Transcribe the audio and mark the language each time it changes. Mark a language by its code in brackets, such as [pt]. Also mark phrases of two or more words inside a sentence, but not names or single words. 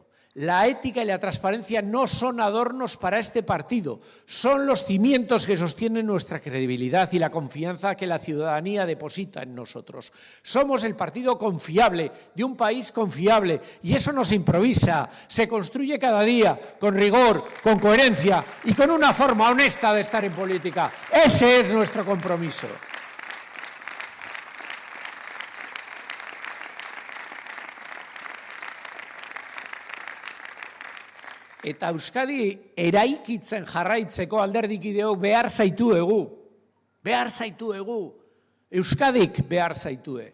[es] La ética y la transparencia no son adornos para este partido, son los cimientos que sostienen nuestra credibilidad y la confianza que la ciudadanía deposita en nosotros. Somos el partido confiable, de un país confiable, y eso no se improvisa, se construye cada día con rigor, con coherencia y con una forma honesta de estar en política. Ese es nuestro compromiso. [eu] Eta Euskadi eraikitzen jarraitzeko alderdikideok behar zaituegu. Behar zaituegu. Euskadik behar zaitue.